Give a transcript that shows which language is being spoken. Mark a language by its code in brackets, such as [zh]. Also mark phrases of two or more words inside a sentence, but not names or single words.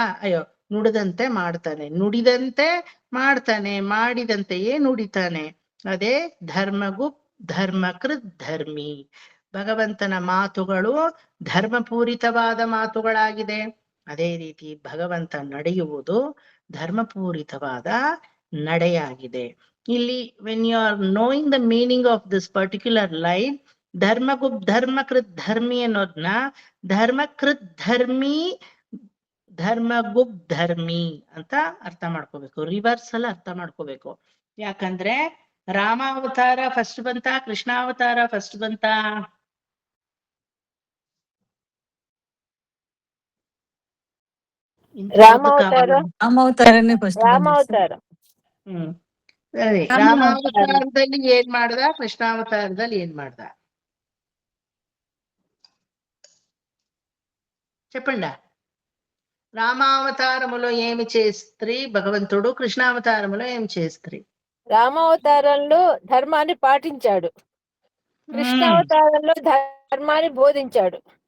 [kn] ಅಯ್ಯೋ, ನುಡಿದಂತೆ ಮಾಡ್ತಾನೆ, ನುಡಿದಂತೆ ಮಾಡ್ತಾನೆ, ಮಾಡಿದಂತೆಯೇ ನುಡಿತಾನೆ. ಅದೇ ಧರ್ಮಗುಪ್ ಧರ್ಮಕೃತ್ ಧರ್ಮಿ. ಭಗವಂತನ ಮಾತುಗಳು ಧರ್ಮಪೂರಿತವಾದ ಮಾತುಗಳಾಗಿದೆ. ಅದೇ ರೀತಿ ಭಗವಂತ ನಡೆಯುವುದು ಧರ್ಮಪೂರಿತವಾದ ನಡೆಯಾಗಿದೆ. ಇಲ್ಲಿ [en] when you are knowing the meaning of this particular line, [kn] ಧರ್ಮಗುಪ್ ಧರ್ಮಕೃತ್ ಧರ್ಮಿ ಅನ್ನೋದನ್ನ ಧರ್ಮಕೃತ್ ಧರ್ಮಿ ಧರ್ಮಗುಪ್ ಧರ್ಮಿ ಅಂತ ಅರ್ಥ ಮಾಡ್ಕೋಬೇಕು. ರಿವರ್ಸ್ ಅಲ್ಲಿ ಅರ್ಥ ಮಾಡ್ಕೋಬೇಕು. ಯಾಕಂದ್ರೆ ರಾಮಾವತಾರ ಫಸ್ಟ್ ಬಂತಾ ಕೃಷ್ಣಾವತಾರ ಫಸ್ಟ್ ಬಂತಾ? ರಾಮಾವತಾರ. ರಾಮಾವತಾರನೇ ಫಸ್ಟ್ ರಾಮಾವತಾರ. ಸರಿ, ರಾಮಾವತಾರ. ರಾಮಾವತಾರದಲ್ಲಿ ಏನ್ ಮಾಡ್ದ, ಕೃಷ್ಣಾವತಾರದಲ್ಲಿ ಏನ್ ಮಾಡ್ದ చెప్పండా? [te] రామావతారములో ఏమి చేస్త్రీ భగవంతుడు, కృష్ణావతారములో ఏమి చేస్త్రీ? రామావతారంలో ధర్మాన్ని పాటించాడు, కృష్ణావతారంలో ధర్మాన్ని బోధించాడు.